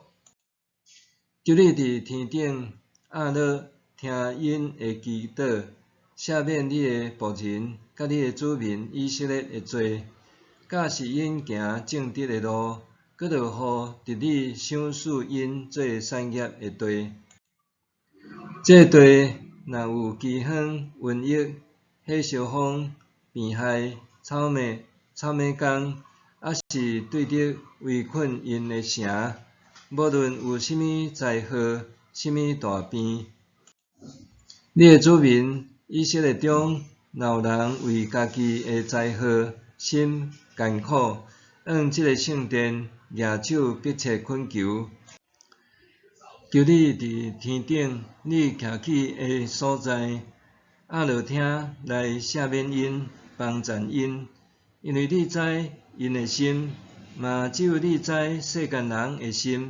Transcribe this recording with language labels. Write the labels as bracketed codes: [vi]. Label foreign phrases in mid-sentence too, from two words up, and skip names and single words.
[nan] 求你伫天顶压落听因的祈祷，赦免你的仆人，甲你的子民以色列的罪，教示因行正直的路，搁着互伫你赏赐因做产业的地。这地若有饥荒、瘟疫、火烧风、病害、草莓工，还是对着围困因的城，无论有甚物灾祸、甚物大病，你的子民以色列中，若有人为家己的灾祸心艰苦，按即个圣殿举手迫切恳求，求你伫天顶，你徛起的所在，压落听来赦免因，帮赞因，因为你知因的心，嘛只有你知世间人的心。